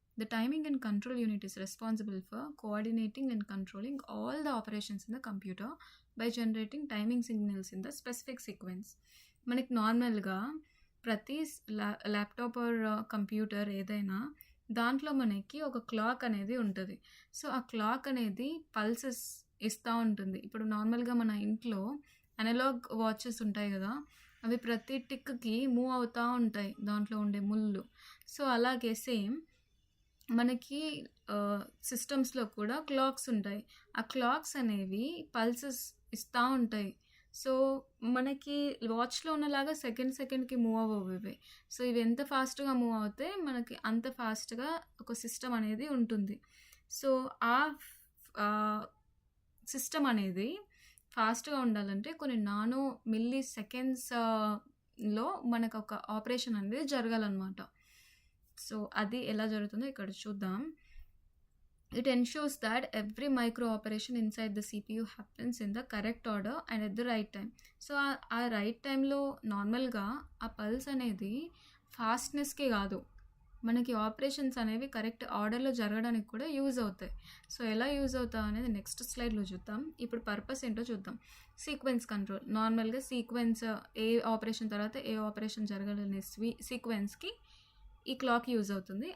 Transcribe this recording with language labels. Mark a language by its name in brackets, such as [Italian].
[English] The timing and control unit is responsible for coordinating and controlling all the operations in the computer by generating timing signals in the specific sequence. [Telugu] మనకి నార్మల్గా ప్రతి laptop or computer ఏదైనా దాంట్లో మనకి ఒక clock అనేది ఉంటుంది. So ఆ క్లాక్ అనేది పల్సెస్ ఇస్తూ ఉంటుంది. ఇప్పుడు నార్మల్గా మన ఇంట్లో అనలాగ్ వాచెస్ ఉంటాయి కదా, అవి ప్రతి టిక్కి మూవ్ అవుతూ ఉంటాయి దాంట్లో ఉండే ముళ్ళు. సో అలాగే సేమ్ మనకి సిస్టమ్స్లో కూడా క్లాక్స్ ఉంటాయి. ఆ క్లాక్స్ అనేవి పల్సెస్ ఇస్తూ ఉంటాయి. సో మనకి వాచ్లో ఉన్నలాగా సెకండ్కి మూవ్ అవ్వవు ఇవి. సో ఇవి ఎంత ఫాస్ట్గా మూవ్ అవుతే మనకి అంత ఫాస్ట్గా ఒక సిస్టమ్ అనేది ఉంటుంది. సో ఆ సిస్టమ్ అనేది ఫాస్ట్గా ఉండాలంటే కొన్ని నానో మిల్లీ సెకండ్స్లో మనకు ఒక ఆపరేషన్ అనేది జరగాలన్నమాట. సో అది ఎలా జరుగుతుందో ఇక్కడ చూద్దాం. [English] It ensures that every micro operation inside the CPU happens in the correct order and at the right time. [Telugu] So ఆ రైట్ టైంలో నార్మల్గా ఆ పల్స్ అనేది ఫాస్ట్నెస్కే కాదు, మనకి ఆపరేషన్స్ అనేవి కరెక్ట్ ఆర్డర్లో జరగడానికి కూడా యూజ్ అవుతాయి. సో ఎలా యూజ్ అవుతాయి అనేది నెక్స్ట్ స్లైడ్లో చూద్దాం. ఇప్పుడు పర్పస్ ఏంటో చూద్దాం. Sequence control. నార్మల్గా సీక్వెన్స్ ఏ ఆపరేషన్ తర్వాత ఏ ఆపరేషన్ జరగాలనే సీక్వెన్స్కి ఈ క్లాక్ యూజ్ అవుతుంది.